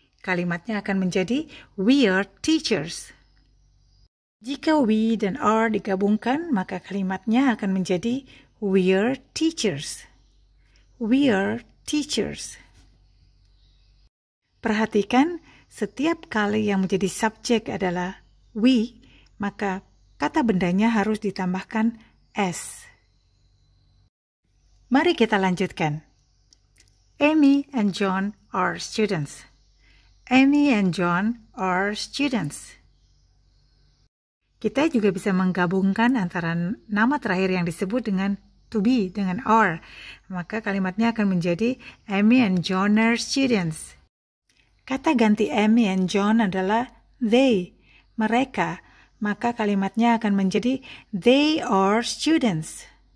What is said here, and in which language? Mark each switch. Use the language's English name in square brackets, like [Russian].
[Indonesian] Kalimatnya akan menjadi We are teachers. Jika we dan are digabungkan, maka kalimatnya akan menjadi We are teachers. [English] We are teachers. [Indonesian] Perhatikan, setiap kali yang menjadi subjek adalah we, maka kata bendanya harus ditambahkan s. Mari kita lanjutkan. [English] Amy and John are students. Amy and John are students. [Indonesian] Kita juga bisa menggabungkan antara nama terakhir yang disebut dengan to be dengan are, maka kalimatnya akan menjadi Amy and John are students. Kata ganti Amy and John adalah they, mereka, maka kalimatnya akan menjadi They are students.